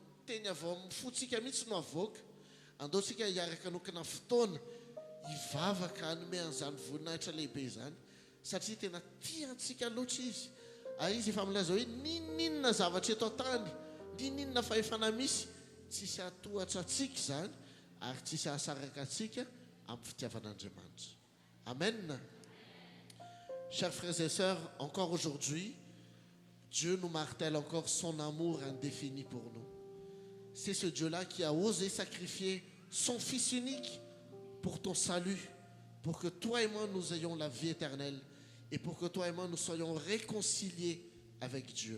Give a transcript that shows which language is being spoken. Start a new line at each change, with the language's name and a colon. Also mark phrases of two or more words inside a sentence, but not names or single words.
Malagasy: teny avao amin'ny fotsika mihitsy no avoaka andaotsika hiaraka nokana fotoana hivavaka anome an'izany voninahitra lehibe zany satria tena tiantsika loatra izy izy efa milaza hoe ninninona zavatra eto tany ninninona fahefana misy tsisy atohatra atsika zany ary tsisy ahasaraka atsika amin'ny fitiavan'Andriamanitra. Amen.
French: Chers frères et sœurs, encore aujourd'hui, Dieu nous martèle encore son amour indéfini pour nous. C'est ce Dieu-là qui a osé sacrifier son Fils unique pour ton salut, pour que toi et moi nous ayons la vie éternelle et pour que toi et moi nous soyons réconciliés avec Dieu.